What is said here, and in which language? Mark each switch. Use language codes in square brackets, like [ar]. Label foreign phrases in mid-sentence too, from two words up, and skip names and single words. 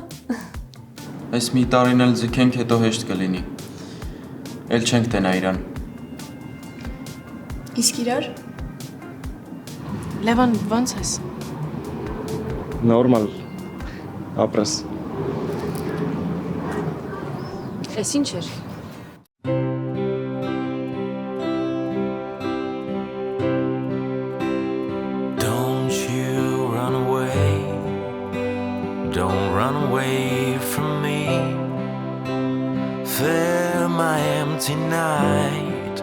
[hy] Այս մի տարին էլ ձգենք, հետո հեշտ կլինի։ Էլ չենք տենա իրան։ Իսկ իրար։ Լևոն, ո՞նց ես։ Նորմալ։ Ապրես։ Էս ինչ էր։ [en] Don't you run away. Don't run away from me. Fill my empty night.